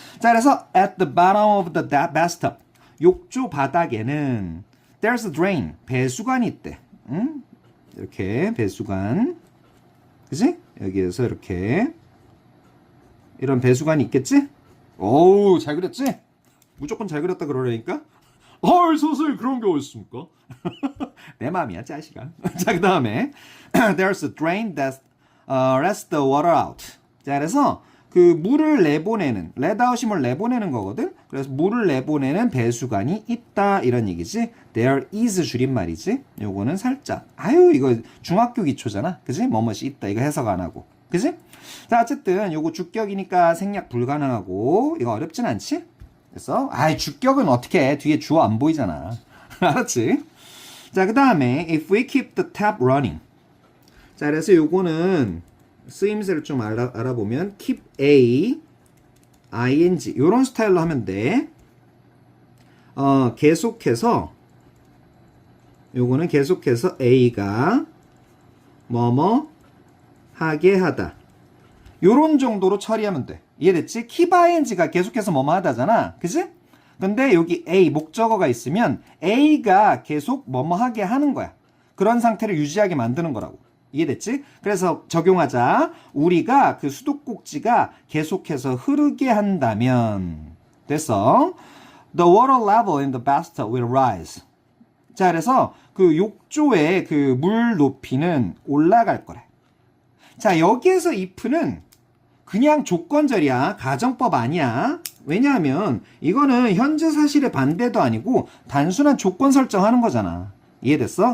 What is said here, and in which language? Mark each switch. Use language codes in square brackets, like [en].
[ko] 자, 그래서 [en] at the bottom of the bathtub. [ko] 욕조 바닥에는 [en] there's a drain. [ko] 배수관이 있대. 이렇게 배수관. 그지? 여기에서 이렇게 이런 배수관이 있겠지? 오우, 잘 그렸지? 무조건 잘 그렸다 그러려니까? 헐, 소설 그런 게 어딨습니까? 내 맘이야, 짜식아. 자, 그 다음에 [en] there's a drain that lets the water out. [ko] 자, 그래서 그 물을 내보내는, let out이 뭘 내보내는 거거든? 그래서 물을 내보내는 배수관이 있다, 이런 얘기지. There is 줄임말이지. 요거는 살짝. 이거 중학교 기초잖아. 그지? 뭐뭇이 있다. 이거 해석 안 하고. 그지? 자, 어쨌든 요거 주격이니까 생략 불가능하고 이거 어렵진 않지? 그래서 주격은 어떻게 해? 뒤에 주어 안 보이잖아. 알았지? 자, 그 다음에 [en] if we keep the tap running. [ko] 자, 그래서 요거는 쓰임새를 좀 알아보면 keep a ing 요런 스타일로 하면 돼. 계속해서 요거는 계속해서 a가 뭐뭐 하게 하다. 요런 정도로 처리하면 돼. 이해됐지? keep ing가 계속해서 뭐뭐 하다잖아. 그지? 근데 여기 a 목적어가 있으면 a가 계속 뭐뭐 하게 하는 거야. 그런 상태를 유지하게 만드는 거라고. 이해됐지? 그래서 적용하자. 우리가 그 수도꼭지가 계속해서 흐르게 한다면 됐어. [en] The water level in the bathtub will rise. [ko] 자, 그래서 그 욕조의 그 물 높이는 올라갈 거래. 자, 여기에서 if는 그냥 조건절이야. 가정법 아니야. 왜냐하면 이거는 현재 사실의 반대도 아니고 단순한 조건 설정하는 거잖아. 이해됐어?